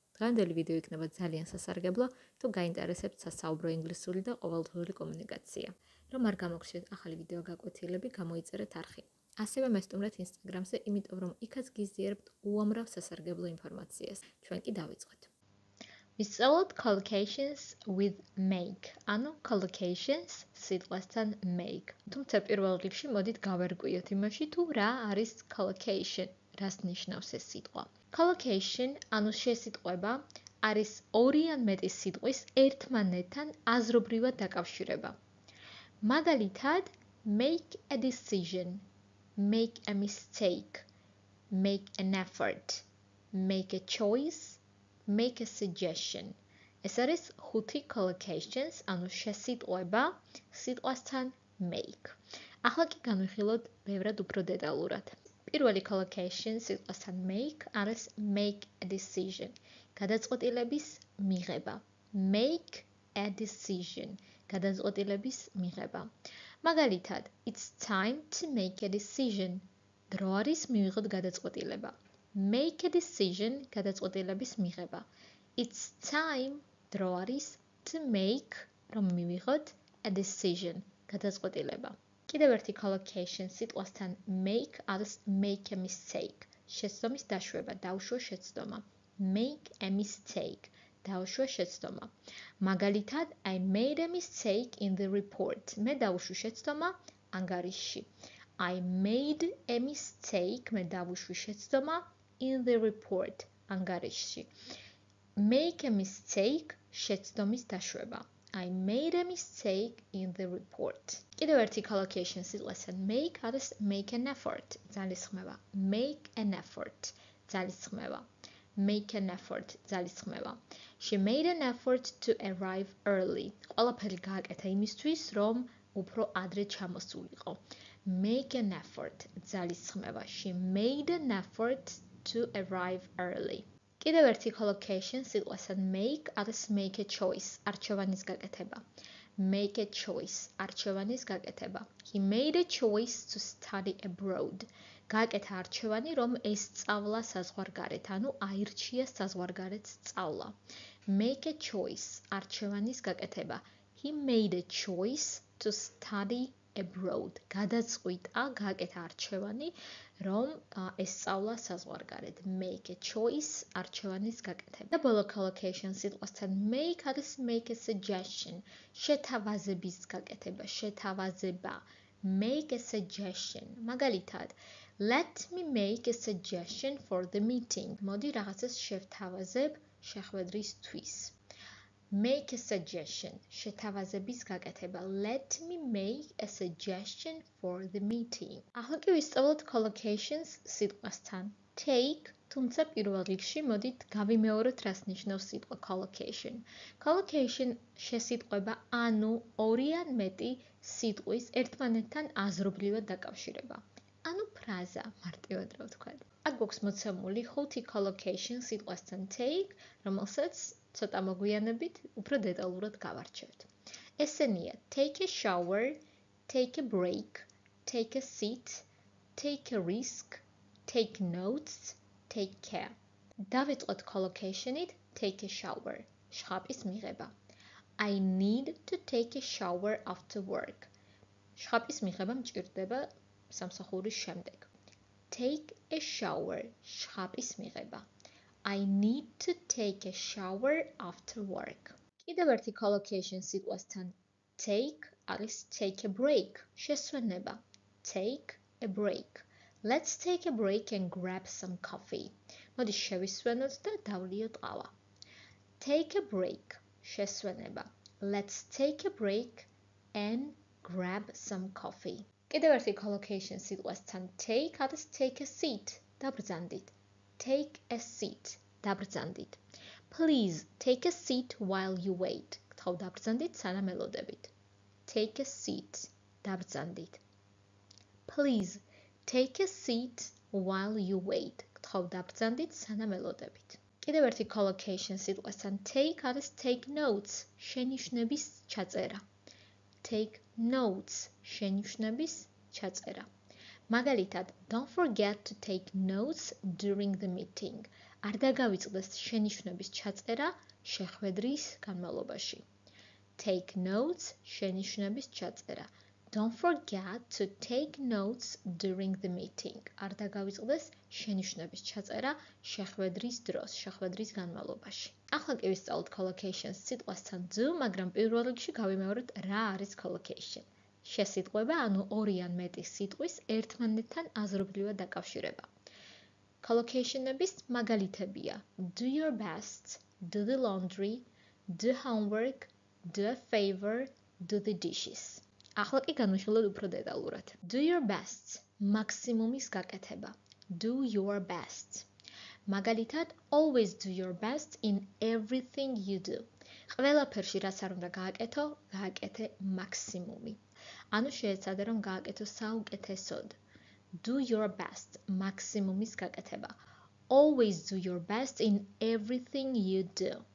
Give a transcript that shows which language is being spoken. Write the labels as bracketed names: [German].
[Georgian] დღევანდელი ვიდეო იქნება ძალიან სასარგებლო, თუ გაინტერესებთ სასაუბრო ინგლისური და ყოველდღიური კომუნიკაცია. რომ არ გამოგხსნათ ახალი ვიდეო გაკვეთილები, გამოიწერეთ არხი. ასევე მესტუმრეთ Instagram-ზე, იმიტომ რომ იქაც გიზიარებთ უამრავ სასარგებლო ინფორმაციას. ჩვენ კი დავიწყოთ. ვისწავლოთ [English] collocations with make, [Georgian] ანუ collocations სიტყვასთან make. თუმცა პირველ რიგში მოდით გავერკვიოთ იმაში, თუ რა არის collocation, რას ნიშნავს ეს სიტყვა. Collocation, ანუ შესიტყვება, არის ორი ან მეტი სიტყვის ერთმანეთთან აზრობრივად დაკავშირება. [English] მაგალითად, make a decision, make a mistake, make an effort, make a choice, make a suggestion. [Georgian] ეს არის 5 collocations, ანუ შესიტყვება სიტყვასთან make. ახლა კი განვიხილოთ ბევრად უფრო დეტალურად. პირველი collocation სიტყვასთან make არის [English] make a decision. [Georgian] გადაწყვეტილების მიღება. [English] Make a decision. [Georgian] გადაწყვეტილების მიღება. [English] მაგალითად, it's time to make a decision. [Georgian] დრო არის მივიღოთ გადაწყვეტილება. [English] Make a decision, [Georgian] გადაწყვეტილების მიღება. [English] It's time, [Georgian] დრო არის, [English] to make, [Georgian] რომ მივიღოთ [English] a decision, [Georgian] გადაწყვეტილება. კიდევ ერთი collocation სიტყვასთან make არის [English] make a mistake. [Georgian] შეცდომის დაშვება, დაუშვა შეცდომა. [English] Make a mistake, [Georgian] დაუშვა შეცდომა. [English] მაგალითად, I made a mistake in the report. [Georgian] მე დაუშვი შეცდომა ანგარიშში. [English] I made a mistake, [Georgian] მე დავუშვი შეცდომა [English] in the report, [Georgian] ანგარიშში. [English] Make a mistake, [Georgian] შეცდომის დაშვება. [English] I made a mistake in the report. [Georgian] კიდევ ერთი collocation სიტყვასთან make არის [English] make an effort, [Georgian] ძალისხმევა. [English] Make an effort, [Georgian] ძალისხმევა. [English] Make an effort, ძალისხმევა. She made an effort to arrive early. [Georgian] ყველაფერი გააკეთა იმისთვის, რომ უფრო ადრე ჩამოსულიყო. [English] Make an effort, [Georgian] ძალისხმევა. [English] She made an effort to arrive early. [Georgian] კიდევ ერთი collocation სიტყვასთან make არის [English] make a choice, [Georgian] არჩევანის გაკეთება. [English] Make a choice, [Georgian] არჩევანის გაკეთება. [English] He made a choice to study abroad. [Georgian] გააკეთა არჩევანი, რომ ესწავლა საზღვარგარეთ, ანუ აირჩია საზღვარგარეთ სწავლა. [English] Make a choice, [Georgian] არჩევანის გაკეთება. [English] He made a choice to study abroad. [Georgian] გადაწყვიტა, გააკეთა არჩევანი, რომ ესწავლა საზღვარგარეთ. [English] Make a choice, [Georgian] არჩევანის გაკეთება. და ბოლო collocation სიტყვასთან make არის [English] make a suggestion. [Georgian] შეთავაზების გაკეთება, შეთავაზება. [English] Make a suggestion. მაგალითად, let me make a suggestion for the meeting. [Georgian] მოდი რაღაცას შევთავაზებ შეხვედრისთვის. [English] Make a suggestion. [Georgian] შეთავაზების გაკეთება. [English] Let me make a suggestion for the meeting. [Georgian] ახლა კი ვისწავლოთ collocations სიტყვასთან take, თუმცა პირველ რიგში მოდით გავიმეოროთ რას ნიშნავს სიტყვა collocation. Collocation შესიტყვება, ანუ ორი ან მეტი სიტყვის ერთმანეთთან აზრობრივად დაკავშირება. ანუ ფრაზა, მარტივად რა ვთქვათ. აქ გვაქვს მოცემული 5 collocation სიტყვასთან take, რომელსაც ცოტა მოგვიანებით უფრო დეტალურად გავარჩევთ. [English] ესენია take a shower, take a break, take a seat, take a risk, take notes, take care. [Georgian] დავიწყოთ collocation-ით [English] take a shower, [Georgian] შხაპის მიღება. [English] I need to take a shower after work. [Georgian] შხაპის მიღება მჭირდება სამსახურის შემდეგ. [English] Take a shower, [Georgian] შხაპის მიღება. [English] I need to take a shower after work. [Georgian] კიდევ ერთი collocation სიტყვასთან take არის [English] take a break, [Georgian] შესვენება. [English] Take a break. Let's take a break and grab some coffee. [Georgian] მოდი შევისვენოთ და დავლიოთ ყავა. [English] Take a break, [Georgian] შესვენება. [English] Let's take a break and grab some coffee. [Georgian] კიდევ ერთი collocation სიტყვასთან take არის [English] take a seat, [Georgian] დაბრძანდით. [English] Take a seat, [Georgian] დაბრძანდით. [English] Please take a seat while you wait. [Georgian] გთხოვ დაბრძანდით, სანამ ელოდებით. [English] Take a seat, [Georgian] დაბრძანდით. [English] Please take a seat while you wait. [Georgian] გთხოვ დაბრძანდით, სანამ ელოდებით. კიდევ ერთი collocation სიტყვასთან take არის [English] take notes, [Georgian] შენიშვნების ჩაწერა. [English] Take notes, [Georgian] შენიშვნების ჩაწერა. [English] მაგალითად, don't forget to take notes during the meeting. [Georgian] არ დაგავიწყდეს შენიშვნების ჩაწერა შეხვედრის განმავლობაში. [English] Take notes, [Georgian] შენიშვნების ჩაწერა. [English] Don't forget to take notes during the meeting. [Georgian] არ დაგავიწყდეს შენიშვნების ჩაწერა შეხვედრის დროს, შეხვედრის განმავლობაში. ახლა კი ვისწავლოთ collocations სიტყვასთან do, მაგრამ პირველ რიგში გავიმეორებთ რა არის collocation. შესიტყვება, ანუ ორი ან მეტი სიტყვის ერთმანეთთან აზრობრივად დაკავშირება. Collocation-ების მაგალითებია: [English] do your best, do the laundry, do homework, do a favor, do the dishes. [Georgian] ახლა კი განვიხილოთ უფრო დეტალურად. [English] Do your best, [Georgian] მაქსიმუმის გაკეთება. [English] Do your best. მაგალითად, always do your best in everything you do. [Georgian] ყველაფერში რაც არ უნდა გააკეთო, გააკეთე მაქსიმუმი. ანუ შეეცადე რომ გააკეთო საუკეთესოდ. [English] Do your best, [Georgian] მაქსიმუმის გაკეთება. [English] Always do your best in everything you do.